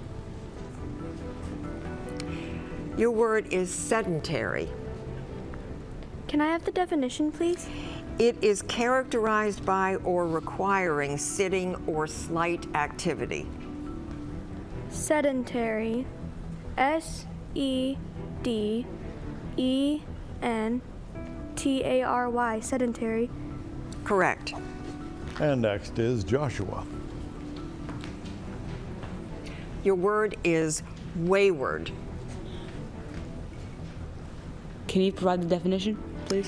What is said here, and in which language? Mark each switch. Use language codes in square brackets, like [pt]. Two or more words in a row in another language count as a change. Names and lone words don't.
[en] Your word is sedentary. Can I have the definition, please? It is characterized by or requiring sitting or slight activity. Sedentary. S-E-D-E-N-T-A-R-Y. Sedentary. Correct. And next is Joshua. Your word is wayward. Can you provide the definition, please?